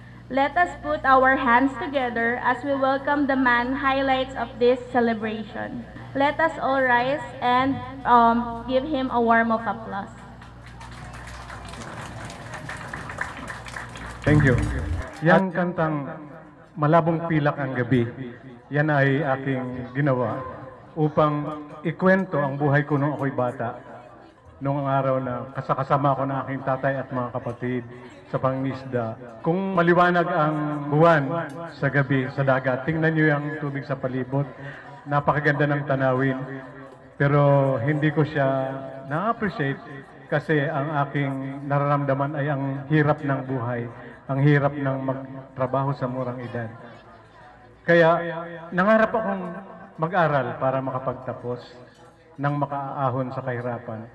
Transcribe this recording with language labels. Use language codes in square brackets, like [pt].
[en] Let us put our hands together as we welcome the man highlights of this celebration. Let us all rise and give him a warm of applause. Thank you. [tl] Yang kantang Malabong Pilak ang Gabi, yan ay aking ginawa upang ikwento ang buhay ko nung ako'y bata. Noong araw na kasama ko ng aking tatay at mga kapatid sa pangingisda. Kung maliwanag ang buwan sa gabi, sa dagat, tingnan niyo yung tubig sa palibot. Napakaganda ng tanawin. Pero hindi ko siya na-appreciate kasi ang aking nararamdaman ay ang hirap ng buhay. Ang hirap ng magtrabaho sa murang edad. Kaya nangarap akong mag-aral para makapagtapos nang makaahon sa kahirapan.